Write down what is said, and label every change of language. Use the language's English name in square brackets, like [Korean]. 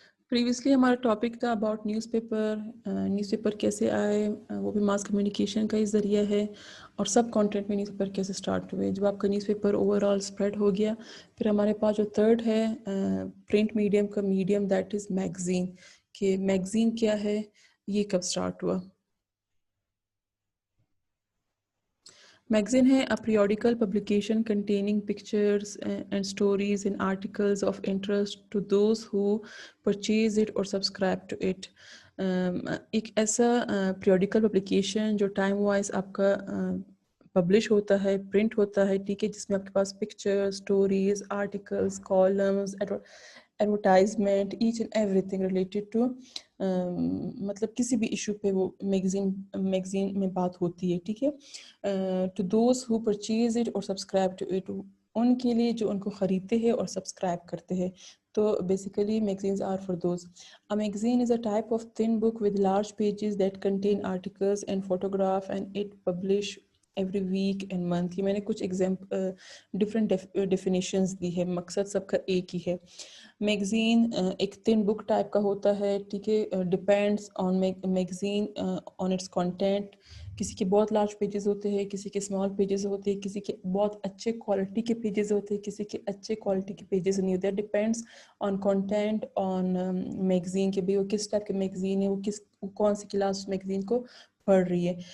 [Urdu] Previously ہمارا topic تھا about news paper کیسے آئے، وہ بھی ماس کمیونیکیشن کا ہی ذریعہ ہے، اور سب کانٹینٹ میں نیوز پیپر کیسے سٹارٹ ہوئے. جب آپ کا news paper over all spread ہو گیا، پھر ہمارے پاس جو تھرڈ ہے پرنٹ میڈیم کا میڈیم، [English] That is magazine. [Urdu] کہ میگزین کیا ہے، یہ کب سٹارٹ ہوا. [English] Magazine ہے a periodical publication containing pictures and stories and articles of interest to those who purchase it or subscribe to it. [Urdu] ایک ایسا periodical publication جو ٹائم وائز آپ کا پبلش ہوتا ہے، پرنٹ ہوتا ہے، ٹھیک ہے، جس میں آپ کے پاس picture, stories, articles, columns, advertisement, [English] each and every thing related to [Urdu] مطلب کسی بھی ایشو پہ وہ میگزین میں بات ہوتی ہے، ٹھیک ہے. [English] to those who purchase it اور subscribe to it, [Urdu] ان کے لیے جو ان کو خریدتے ہیں اور سبسکرائب کرتے ہیں. [English] تو basically magazines are for those. A magazine is a type of thin book with large pages that contain articles and photograph and it publish every week and month. [Urdu] یہ میں نے کچھ ڈفرینٹ ڈیفینیشنز دی ہے، مقصد سب کا ایک ہی ہے. میگزین ایک تھن بک ٹائپ کا ہوتا ہے، ٹھیک ہے. [English] Depends on magazine on its content. [Urdu] کسی کے بہت لارج پیجز ہوتے ہیں، کسی کے اسمال پیجز ہوتے ہیں، کسی کے بہت اچھے کوالٹی کے پیجز ہوتے ہیں، کسی کے اچھے کوالٹی کے پیجز نہیں ہوتے. [English] depends on content on magazine [Urdu] کہ بھئی وہ کس ٹائپ کے میگزین ہے، وہ کون سی کلاس میگزین کو پڑھ رہی ہے.